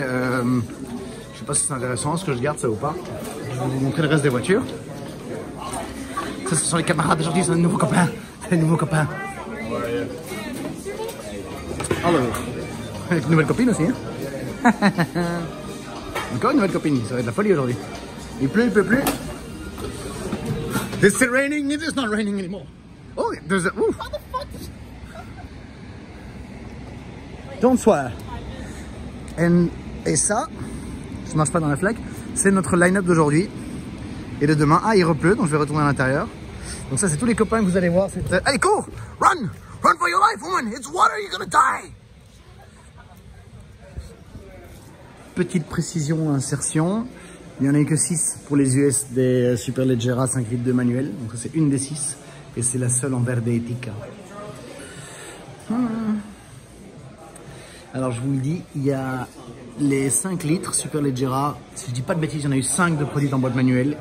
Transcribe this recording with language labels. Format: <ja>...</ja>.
<fr>Je sais pas si c'est intéressant. Est-ce que je garde ça ou pas? Je vais vous montrer le reste des voitures. Ça, ce sont les camarades d'aujourd'hui. C'est un nouveau copain. C'est un nouveau copain. Alors, avec une nouvelle copine aussi. Hein. Encore une nouvelle copine, ça va être la folie aujourd'hui. Il pleut, il peut plus.</fr> <en>Is it raining? It is not raining anymore. Oh, there's a... How the fuck? Don't swear.</en> <fr>Et ça, je marche pas dans la flaque, c'est notre line-up d'aujourd'hui. Et de demain, ah il repleut, donc je vais retourner à l'intérieur. Donc ça c'est tous les copains que vous allez voir. Allez cours,</fr> <en>run, run for your life woman, it's water, you're gonna die.</en> <fr>Petite précision, insertion, il n'y en a que 6 pour les US des Superleggera 5 litres de manuel. Donc ça c'est une des 6 et c'est la seule en verde Etica. Alors je vous le dis, il y a les 5 litres Superleggera, si je dis pas de bêtises, il y en a eu 5 de produits en boîte manuelle.</fr>